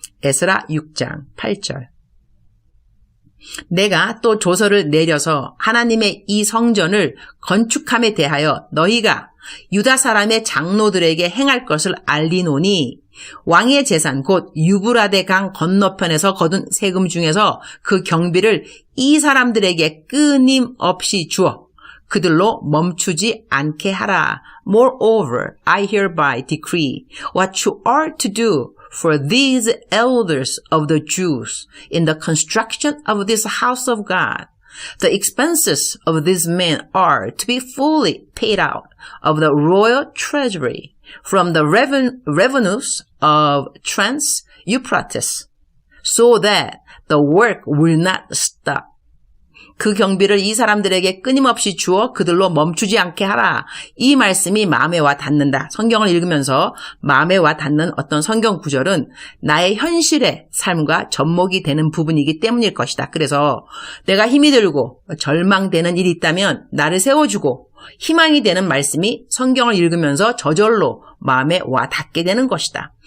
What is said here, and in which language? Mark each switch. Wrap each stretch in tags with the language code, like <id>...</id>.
<ko>에스라 6장 8절. 내가 또 조서를 내려서 하나님의 이 성전을 건축함에 대하여 너희가 유다 사람의 장로들에게 행할 것을 알리노니 왕의 재산 곧 유브라데 강 건너편에서 거둔 세금 중에서 그 경비를 이 사람들에게 끊임없이 주어 그들로 멈추지 않게 하라.</ko> <en>Moreover, I hereby decree what you are to do for these elders of the Jews in the construction of this house of God. The expenses of these men are to be fully paid out of the royal treasury from the revenues of Trans-Euphrates, so that the work will not stop.</en> <ko>그 경비를 이 사람들에게 끊임없이 주어 그들로 멈추지 않게 하라. 이 말씀이 마음에 와 닿는다. 성경을 읽으면서 마음에 와 닿는 어떤 성경 구절은 나의 현실의 삶과 접목이 되는 부분이기 때문일 것이다. 그래서 내가 힘이 들고 절망되는 일이 있다면 나를 세워주고 희망이 되는 말씀이 성경을 읽으면서 저절로 마음에 와 닿게 되는 것이다.</ko>